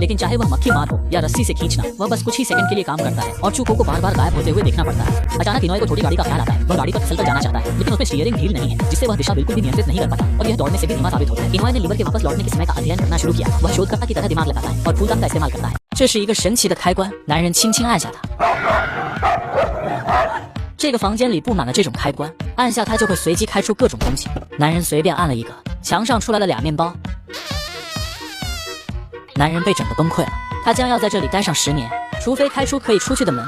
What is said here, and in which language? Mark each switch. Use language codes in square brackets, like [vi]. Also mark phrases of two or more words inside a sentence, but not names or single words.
[hi] लेकिन चाहे वह मक्खी मार हो या रस्सी से खींचना, वह बस कुछ ही सेकंड के लिए काम करता है और चूकों को बार बार गायब होते हुए देखना पड़ता है। अचानक इनोए को छोटी गाड़ी का ख्याल आता है। वह गाड़ी पर फिसल कर जाना चाहता है, लेकिन उसमें स्टीयरिंग ढील नहीं है, जिससे वह दिशा बिल्कुल भी नियंत्रित नहीं कर पाता और यह दौड़ने से भी धीमा साबित होता है। इनोए ने लीवर के वापस लौटने के समय का अध्ययन करना शुरू किया। वह शोधकर्ता की तरह दिमाग लगाता है और फूलदान का इस्तेमाल करता है। [zh] 这是一个神奇的开关，男人轻轻按下它。这个房间里布满了这种开关，按下它就会随机开出各种东西。男人随便按了一个，墙上出来了2面包。男人被整个崩溃了，他将要在这里待上10年，除非开出可以出去的门。